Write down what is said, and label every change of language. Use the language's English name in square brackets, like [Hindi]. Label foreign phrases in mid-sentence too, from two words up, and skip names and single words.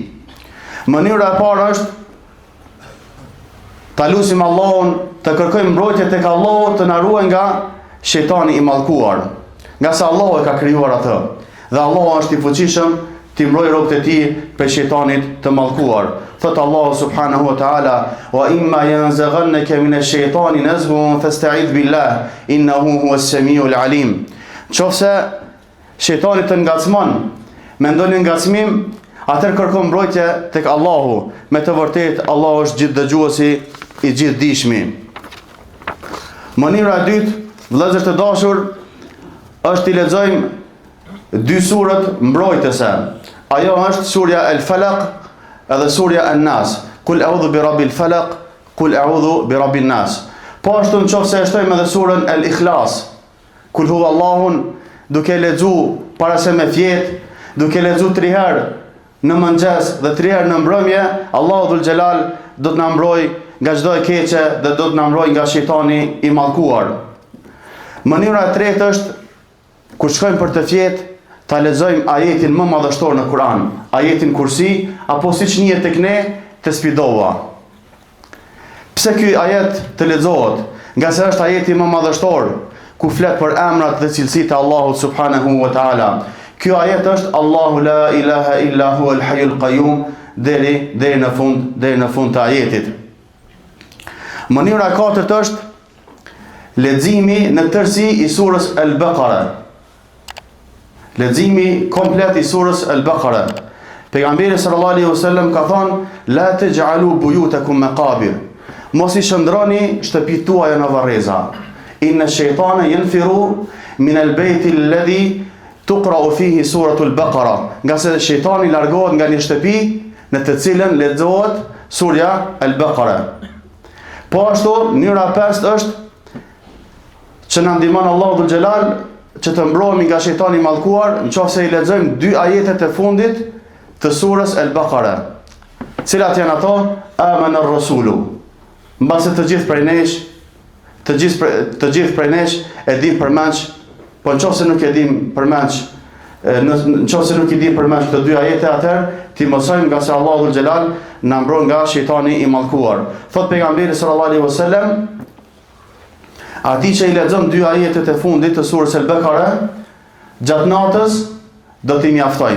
[Albanian] Mënyra e parë është ta lutim Allahun, të kërkojmë mbrojtje tek Allahu të na ruajë nga shejtani i mallkuar. Nga sa Allahu e ka krijuar atë dhe Allahu është i fuqishëm t'i mbrojë robët e tij prej shejtanit të mallkuar. Thot Allahu [Arabic] سبحانه وتعالى: "وإما ينزغنك من الشيطان نزغ فاستعذ بالله إنه هو السميع العليم." [Albanian] Nëse shejtani të ngacmon, mendoni ngacmim, atëherë kërko mbrojtje tek Allahu. Me të vërtetë Allahu është gjithë dëgjuesi i gjithë dishmi. Mënyra e dytë, vëllezër të dashur, është t'i lexojmë dy surët mbrojtëse. Ajo është surja Al-Falaq edhe surja An-Nas. [Arabic] قل أعوذ برب الفلق قل أعوذ برب الناس. [Albanian] Po ashtu nëse e shtojmë edhe surën Al-Ikhlas. [Arabic] قل هو الله, [Albanian] duke lexu para se me fjet, duke lexu 3 herë në mëngjes dhe 3 herë në mbrëmje, Allahu [Arabic] ذو الجلال [Albanian] do të na mbrojë nga çdo e keqe dhe do të na mbrojë nga shejtani i mallkuar. Mënyra e tretë është kur shkojmë për të fjet, ta lexojmë ajetin më madhështor në Kur'an, ajetin Kursi, apo siç njihet tek ne Tespidova. Pse ky ajet të lexohet? Nga se është ajeti më madhështor, ku flet për emrat dhe cilësitë e Allahut [Arabic] سبحانه وتعالى. [Albanian] Ky ajet është [Arabic] الله لا إله إلا هو الحي القيوم [Albanian] deri në fund të ajetit. Mënyra e katërt është leximi në tërësi i surës Al-Baqara. Leximi komplet i surës Al-Baqara. Pejgamberi [Arabic] صلى الله عليه وسلم [Albanian] ka thënë: [Arabic] "لا تجعلوا بيوتكم مقابر." [Albanian] Mos i shndroni shtëpitë tuaja në varreza. [Arabic] إن الشيطان ينفر من البيت الذي تقرأ فيه سورة البقرة. [Albanian] Nga se shejtani largohet nga një shtëpi në të cilën lexohet surja Al-Baqara. Po ashtu, mënyra 5 është që na ndihmon Allahu [Arabic] ذو الجلال [Albanian] që të mbrohemi nga shejtani i mallkuar, nëse i lexojmë 2 ajetet e fundit të surës Al-Baqara. Cilat janë ato? [Arabic] آمن الرسول. [Albanian] Mbase të gjithë prej nesh e dim përmend, po nëse nuk e dim përmend, nëse nuk i dim përmend këto 2 ajete, atëherë ti mësojmë nga se Allahu [Arabic] ذو الجلال [Albanian] na mbron nga shejtani i mallkuar. Thot pejgamberi [Arabic] صلى الله عليه وسلم, [Albanian] ati që i lexon 2 ajetet e fundit të surës Al-Baqara, gjatë natës do t'i mjaftojnë.